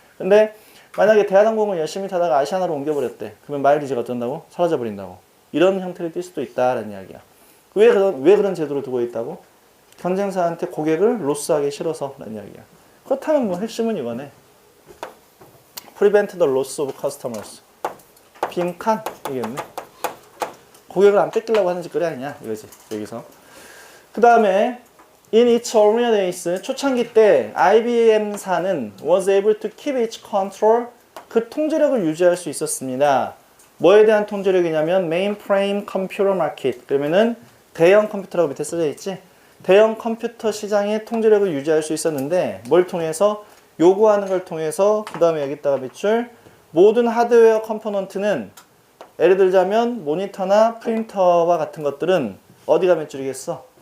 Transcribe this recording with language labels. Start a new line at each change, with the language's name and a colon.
Korean: 근데 만약에 대한항공을 열심히 타다가 아시아나로 옮겨버렸대. 그러면 마일리지가 어쩐다고? 사라져버린다고. 이런 형태를 띌 수도 있다라는 이야기야. 왜 그런 제도를 두고 있다고? 경쟁사한테 고객을
English: 로스하기
Korean: 싫어서 라는 이야기야. 그렇다면 뭐 핵심은 이거네.
English: prevent the loss of customers.
Korean: 빈칸 이겠네. 고객을 안 뺏기려고 하는 짓거리 아니냐 이거지 여기서. 그 다음에
English: in its early days,
Korean: 초창기 때 IBM사는
English: was able to keep its control,
Korean: 그 통제력을 유지할 수 있었습니다. 뭐에 대한 통제력이냐면
English: mainframe computer market,
Korean: 그러면은 대형 컴퓨터라고 밑에 써져 있지. 대형 컴퓨터 시장의 통제력을 유지할 수 있었는데, 뭘 통해서? 요구하는 걸 통해서. 그 다음에 여기다가 밑줄, 모든 하드웨어 컴포넌트는, 예를 들자면 모니터나 프린터와 같은 것들은 어디가 밑줄이겠어?